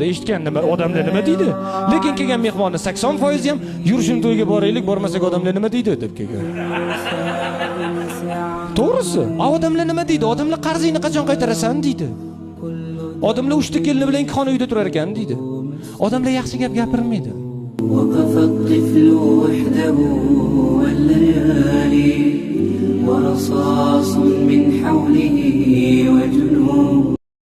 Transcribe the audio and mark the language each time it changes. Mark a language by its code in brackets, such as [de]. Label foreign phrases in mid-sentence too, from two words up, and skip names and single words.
[uz] Eshitgandim, odamlar nima deydi? Lekin kelgan mehmonni 80% ham yurishini to'yga boraylik, bormasak odamlar nima deydi deb kelgan. To'g'risi, odamlar nima deydi? Odamlar qarzingni qachon qaytarasan deydi. Odamlar 3 ta kelini bilan xona uyda turar ekan deydi. Odamlar yaxshi gap gapirmaydi. [ar] وقف الطفل وحده والليالي ورصاص من حوله وجنون